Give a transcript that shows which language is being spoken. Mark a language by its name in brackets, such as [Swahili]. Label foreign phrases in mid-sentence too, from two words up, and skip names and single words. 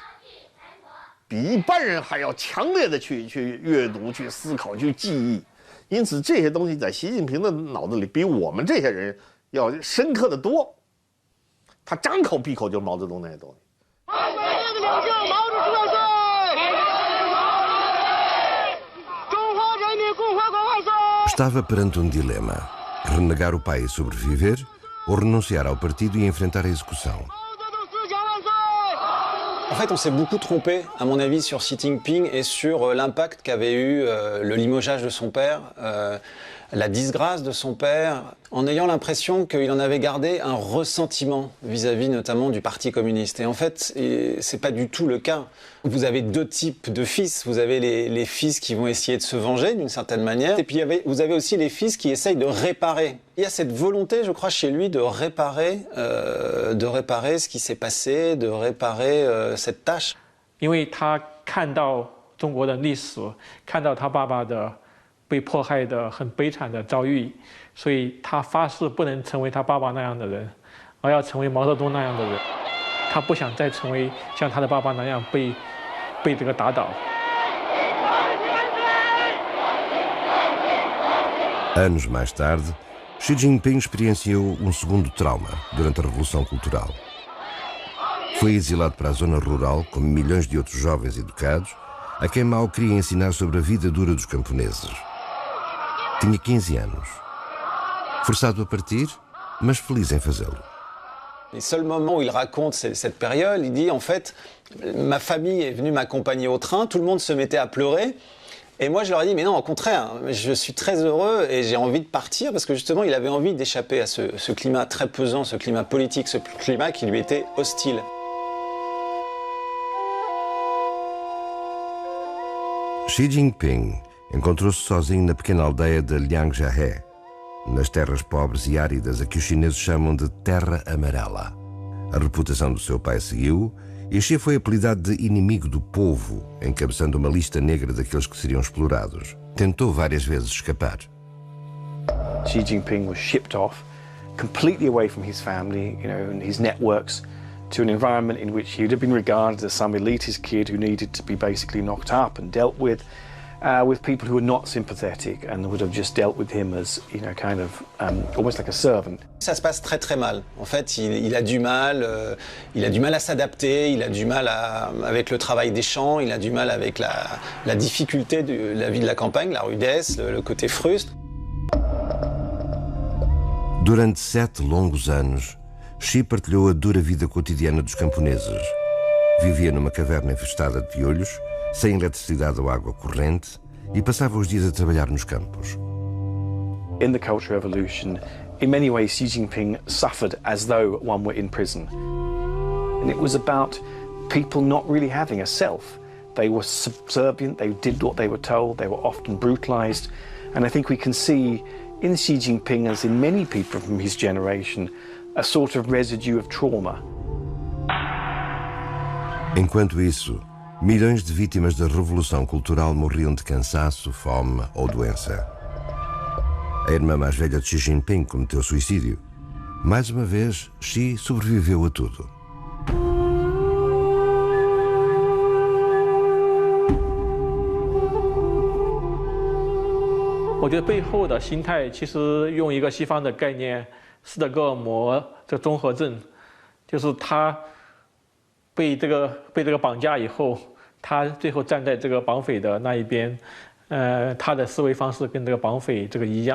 [Chinese] 比一般人还要强烈的去阅读、去思考、去记忆，因此这些东西在习近平的脑子里比我们这些人要深刻的多。他张口闭口就是毛泽东那些东西。爱国领袖毛主席万岁！中华人民共和国万岁！ [Portuguese] Estava perante um dilema: renegar o pai e sobreviver, ou renunciar ao partido e enfrentar a execução. [French] En fait, on s'est beaucoup trompé, à mon avis, sur Xi Jinping et sur l'impact qu'avait eu le limogeage de son père, la disgrâce de son père en ayant l'impression qu'il en avait gardé un ressentiment vis-à-vis notamment du Parti communiste. Et en fait, c'est pas du tout le cas. Vous avez deux types de fils. Vous avez les fils qui vont essayer de se venger d'une certaine manière. Et puis vous avez aussi les fils qui essayent de réparer. Il y a cette volonté, je crois, chez lui de réparer ce qui s'est passé, de réparer cette tâche. [Chinese] 因为他看到中国的历史，看到他爸爸的被迫害的很悲惨的遭遇，所以他发誓不能成为他爸爸那样的人，而要成为毛泽东那样的人。他不想再成为像他的爸爸那样被这个打倒。 [Portuguese] Anos mais tarde, Xi Jinping experienciou segundo trauma durante a Revolução Cultural. Foi exilado para a zona rural, como milhões de outros jovens educados, a quem Mao queria ensinar sobre a vida dura dos camponeses. Tinha 15 anos. Forçado a partir, mas feliz em fazê-lo. [French] Les seuls moments où il raconte cette période, il dit en fait, ma famille est venue m'accompagner au train, tout le monde se mettait à pleurer. Et moi, je leur ai dit, mais non, au contraire, je suis très heureux et j'ai envie de partir parce que justement, il avait envie d'échapper à ce climat très pesant, ce climat politique, ce climat qui lui était hostile. [Portuguese] Xi Jinping encontrou-se sozinho na pequena aldeia de Liangjiahe, nas terras pobres e áridas a que os chineses chamam de Terra Amarela. A reputação do seu pai seguiu e Xi foi apelidado de inimigo do povo, encabeçando uma lista negra daqueles que seriam explorados. Tentou várias vezes escapar. [English] Xi Jinping was shipped off, completely away from his family, and his networks, to an environment in which he would have been regarded as some elitist kid who needed to be basically knocked up and dealt with people who were not sympathetic and would have just dealt with him as, kind of almost like a servant. [French] Ça se passe très très mal. En fait, il a du mal à s'adapter, il a du mal avec le travail des champs, il a du mal avec la difficulté de la vie de la campagne, la rudesse, le côté frustre. [Portuguese] Durante 7 longos anos, Xi partilhou a dura vida cotidiana dos camponeses. Vivia numa caverna infestada de piolhos, sem eletricidade ou água corrente, e passava os dias a trabalhar nos campos. [English] In the Cultural Revolution, in many ways Xi Jinping suffered as though one were in prison. And it was about people not really having a self. They were subservient, they did what they were told, they were often brutalized. And I think we can see in Xi Jinping, as in many people from his generation, a sort of residue of trauma. [Portuguese] Enquanto isso, milhões de vítimas da Revolução Cultural morriam de cansaço, fome ou doença. A irmã mais velha de Xi Jinping cometeu suicídio. Mais uma vez, Xi sobreviveu a tudo. [Chinese] Eu 觉得背后的心态，其实用一个西方的概念，斯德哥尔摩这综合症，就是他被这个绑架以后，他最后站在这个绑匪的那一边，他的思维方式跟这个绑匪这个一样。